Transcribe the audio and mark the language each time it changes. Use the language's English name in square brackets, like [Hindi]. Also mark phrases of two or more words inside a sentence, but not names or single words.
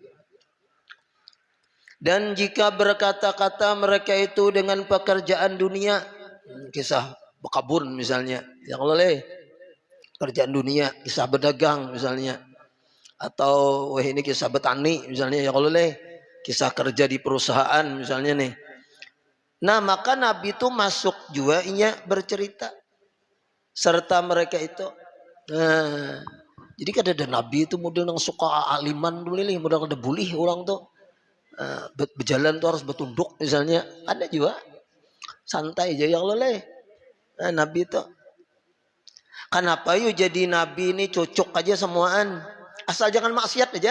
[Banjar] Dan jika berkata-kata mereka itu dengan pekerjaan dunia, kisah bekabun misalnya, ya kalau kerjaan dunia, kisah berdagang misalnya, atau wah ini kisah bertani misalnya, ya kalau kisah kerja di perusahaan misalnya nih. Nah maka Nabi itu masuk juga inya bercerita serta mereka itu. Nah, jadi kan ada Nabi itu model yang suka aliman dulu nih, model ada bulih orang tuh. Berjalan tuh harus bertunduk misalnya, ada juga santai aja [Arabic] يا الله [Banjar] Nabi itu. Kenapa yuk jadi Nabi ini cocok aja semuaan, asal jangan maksiat aja.